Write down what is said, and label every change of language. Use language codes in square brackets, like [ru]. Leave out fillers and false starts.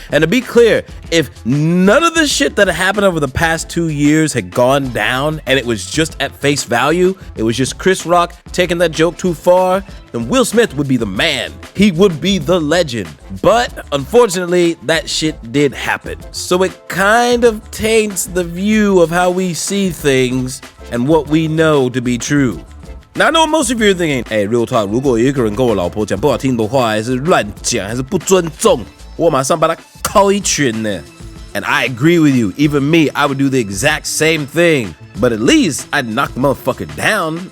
[en] And to be clear, if none of the shit that happened over the past 2 years had gone down and it was just at face value, it was just Chris Rock taking that joke too far, then Will Smith would be the man. He would be the legend. But unfortunately, that shit did happen. So it kind of taints the view of how we see things and what we know to be true. Now I know most of you are thinking, hey, real talk, [zh] 如果有一个人跟我老婆讲不好听的话，还是乱讲，还是不尊重，我马上把他敲一拳呢。 [en] And I agree with you. Even me, I would do the exact same thing. But at least I'd knock the motherfucker down.